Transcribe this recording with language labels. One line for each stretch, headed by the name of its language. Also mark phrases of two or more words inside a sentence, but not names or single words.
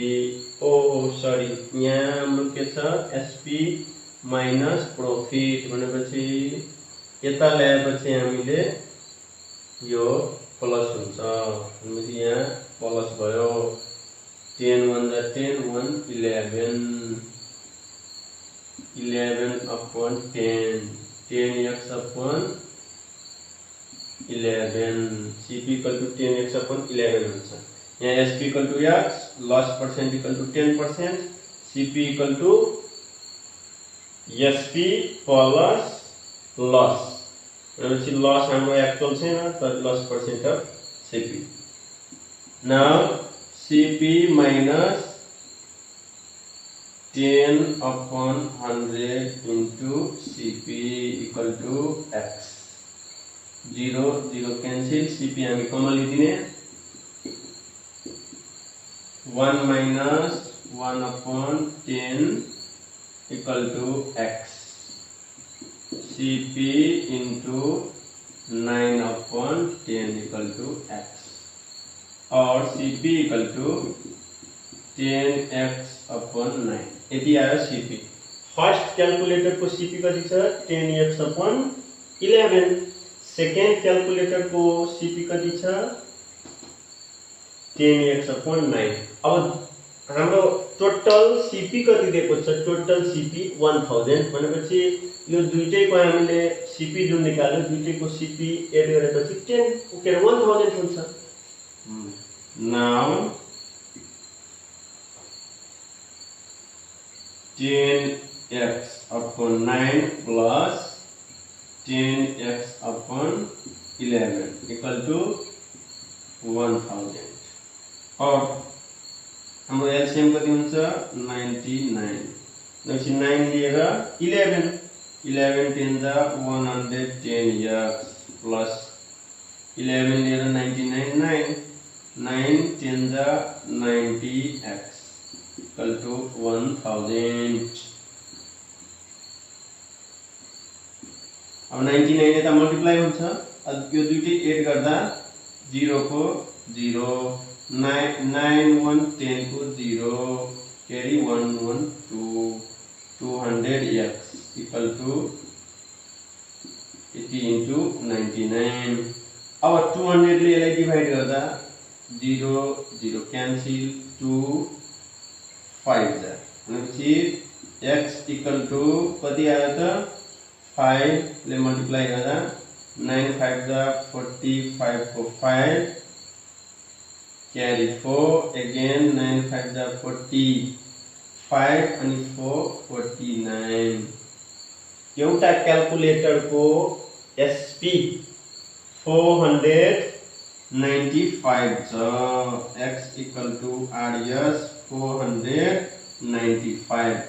Nepali: ओ सरी, यहाँ हाम्रो के छ
English: SP minus profit
Nepali: भनेपछि यता ल्याएपछि हामीले यो प्लस हुन्छ भनेपछि यहाँ प्लस भयो।
English: 10 1 जा 10, 1 11, 11 upon 10, 10x upon 11, CP equal to 10x upon 11 हुन्छ।
Nepali: यहाँ
English: SP equal to X, loss percent equal to 10%, CP equal to SP plus loss
Nepali: भनेपछि लॉस हाम्रो एक्चुअल छैन तर
English: loss percent of CP. now CP minus 10 upon 100 into CP equal to X, 0 0 cancel, CP हामी कमन लिदिने 1 minus 1 upon 10 equal to X, CP into 9 upon 10 equal to X, और CP equal to 10x upon 9।
Nepali: यति आयो CP।
English: first calculator
Nepali: को CP कति छ 10x upon 11,
English: second calculator
Nepali: को CP कति छ 10x upon 9। अब हाम्रो
English: total CP
Nepali: कति दिएको छ,
English: total CP
Nepali: 1000 भनेपछि यो दुईटैको हामीले CP जुन निकाल्यो दुईटैको CP एड गरेपछि 10 के 1000 हुन्छ।
English: नाउ 10x upon 9 plus 10x upon 11 equal
Nepali: to 1000 और हाम्रो एलसीएम कति हुन्छ 99, भनेपछि 9 लिएर 11, 11 10 जा 110x प्लस 11 लिएर 99 9, 9 10 जा 90x
English: equal to 1000.
Nepali: अब 99 यता मल्टिप्लाई हुन्छ, अब यो दुईटै एड गर्दा 0 को 0, 9 9 1 10 को 0,
English: carry 1 1 2, 200x equal to 80 into 99।
Nepali: अब 200 ले यसलाई डिवाइड गर्दा 0 0 क्यान्सिल, 2 5 जा भनेपछि
English: x equal to
Nepali: कति आयो त 5 ले मल्टिप्लाई गर्दा 9 5 जा 45 को 5,
English: carry 4 again
Nepali: 9 5 जा 45 अनि 4 49। एउटा क्याल्कुलेटर को SP 495 छ,
English: x equal to RS 495.